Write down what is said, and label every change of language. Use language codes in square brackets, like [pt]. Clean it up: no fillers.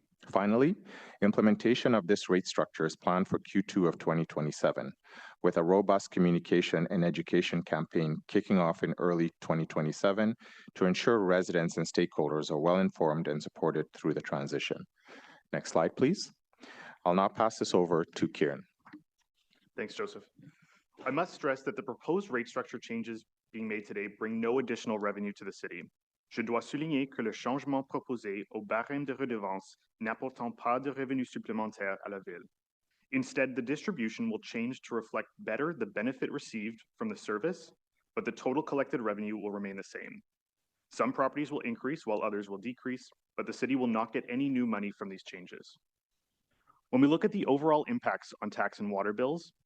[en] Finally, implementation of this rate structure is planned for Q2 of 2027, with a robust communication and education campaign kicking off in early 2027 to ensure residents and stakeholders are well informed and supported through the transition. Next slide, please. I'll now pass this over to Kieran. Thanks, Joseph. I must stress that the proposed rate structure changes being made today bring no additional revenue to the city. [fr] Je dois souligner que le changement proposé au barème de redevance n'apportant pas de revenus supplémentaires à la ville. [en] Instead, the distribution will change to reflect better the benefit received from the service, but the total collected revenue will remain the same. Some properties will increase while others will decrease, but the city will not get any new money from these changes. When we look at the overall impacts on tax and water bills,